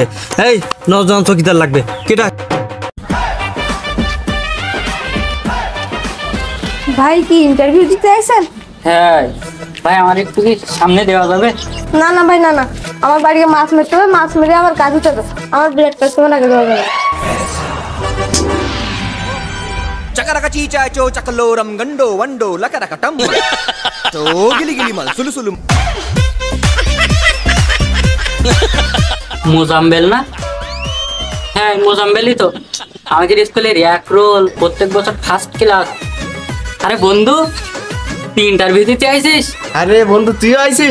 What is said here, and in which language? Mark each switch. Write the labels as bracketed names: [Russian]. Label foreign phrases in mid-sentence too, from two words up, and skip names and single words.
[Bangla] এই নজওয়ান চৌকিদার লাগবে। কেটা ভাই কি ইন্টারভিউ দিতে আসেন? হ্যাঁ ভাই, আমার একটু কি সামনে দেওয়া যাবে? না না ভাই, না না, আমার বাড়িতে মাছ মারতে হবে, মাছ মেরে আমার কাজ হতে হবে। আমার ব্লাড টেস্ট করে আগে দেওয়া যাবে। చకరక చీచాచో చకలోరం గండో వండో లకరకటం తో గిలి గిలి మల్ సులు సులు মোজাম্বেল না? হ্যাঁ মোজাম্বেলই তো। আমাদের স্কুলের এক রোল, প্রত্যেক বছর [English] first class. [Bangla] আরে বন্ধু, তুই ইন্টারভিউ দিতে আইছিস? আরে বন্ধু, তুই আইছিস?